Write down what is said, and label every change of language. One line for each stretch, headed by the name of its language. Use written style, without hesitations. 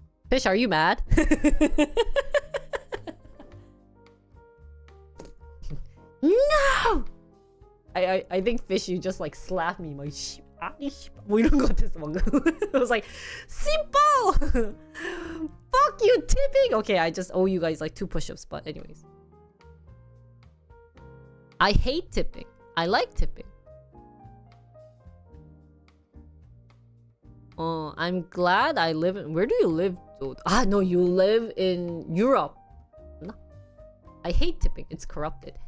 English: Fish, are you mad? No! I think Fish, you just like slapped me. My
Korean: 뭐 이런 거 같았어 방금.
English: I was like, simple! Fuck you, tipping! Okay, I just owe you guys like 2 push-ups, but anyways. I hate tipping. I like tipping. I'm glad I live in... Where do you live? Ah, no, you live in Europe. No. I hate tipping. It's corrupted.